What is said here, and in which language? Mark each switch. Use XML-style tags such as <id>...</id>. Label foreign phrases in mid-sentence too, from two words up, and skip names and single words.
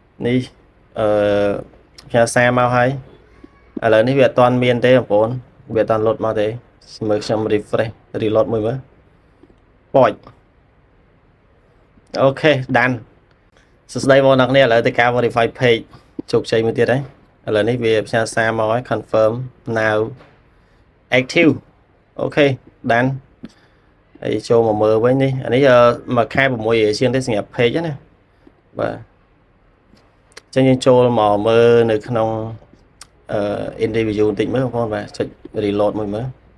<km>នេះផ្ញើសារមកហើយឥឡូវនេះវាអត់ទាន់មានទេបងប្អូនវាអត់ទាន់ load មកទេមើលខ្ញុំ</km> <en>refresh reload</en> <km>មួយមើល ប៉ចអូខេដានសួស្តីបងប្អូនឥឡូវទៅការ</km> <en>verify page</en> <km>ជោគជ័យមួយទៀតហើយឥឡូវនេះវាផ្ញើសារមកហើយ</km> <en>confirm now active</en> <km>អូខេដានហើយចូលមកមើលវិញនេះអានេះមួយខែ6រៀលជាងទេសម្រាប់ page ណាបាទចឹងយើងចូលមកមើលនៅក្នុងindividual បន្តិចមើលបងប្អូនបាទចុច reload មួយមើល</km>